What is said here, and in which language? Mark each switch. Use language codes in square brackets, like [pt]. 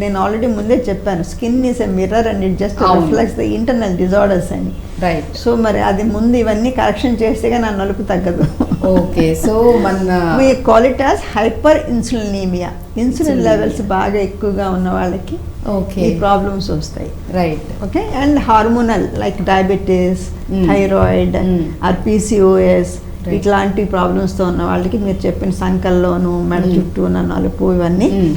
[te] నేను ఆల్రెడీ ముందే చెప్పాను, [en] skin is a mirror and it just reflects the internal disorders [te] అని. రైట్. సో మరి అది ముందు ఇవన్నీ కరెక్షన్ చేస్తేగా నా నలుపు తగ్గదు. Okay. So [en] we call it as hyperinsulinemia. [te] Insulin levels బాగా ఎక్కువగా ఉన్న వాళ్ళకి ఈ ప్రాబ్లమ్స్ వస్తాయి. Right. Okay. [en] and hormonal like [te] diabetes, thyroid are PCOS ఇట్లాంటి ప్రాబ్లమ్స్తో ఉన్న వాళ్ళకి మీరు చెప్పిన సంకల్లోను, మెడ చుట్టూ ఉన్న నలుపు ఇవన్నీ.